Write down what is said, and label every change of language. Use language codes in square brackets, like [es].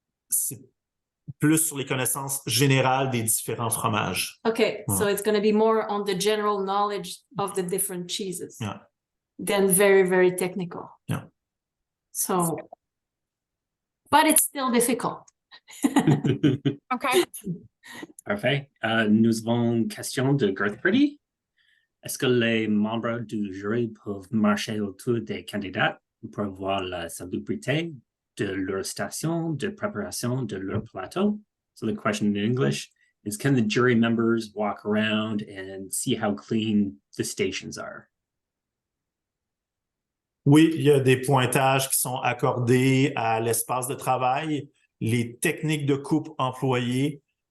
[fr] c'est plus sur les connaissances générales des différents fromages. [en] okay, Yeah. so it's going to be more on the general knowledge of the different cheeses. Yeah. Than very, very technical. Yeah. So, but it's still difficult. Okay. [fr] Parfait. Nous avons une question de Gertrude. Est-ce que les membres du jury peuvent marcher autour des candidats pour voir la salubrité de leur station de préparation de leur plateau? [en] So the question in English is, can the jury members walk around and see how clean the stations are? [fr] Oui, il y a des pointages qui sont accordés à l'espace de travail, les techniques de coupe employées.